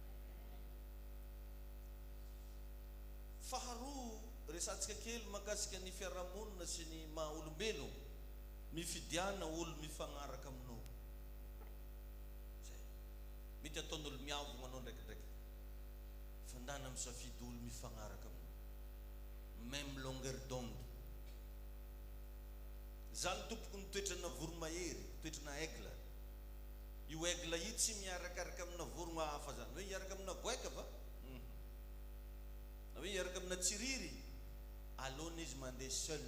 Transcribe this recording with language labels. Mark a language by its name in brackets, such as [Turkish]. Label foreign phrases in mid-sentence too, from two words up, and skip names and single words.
[Malagasy] Faharoa, resantsika kely makasika ny fiarahamonina sy ny maha olombelogno, mifidiana olo mifagnaraka aminao. Zay. Mety ataon'olo miavogna anao ndraikindraiky. Fandana misafidy olo mifagnaraka aminao. [French] Même longueur d'onde. [Malagasy] Zany tompoko ny toetrana voromahery, toetrana aigla. Io aigla io tsy miarakaraka amina vorogna hafa zany. Hoe hiaraka amina goaika va? Na hoe hiaraka amina tsiriry. Alona izy mandeha seul.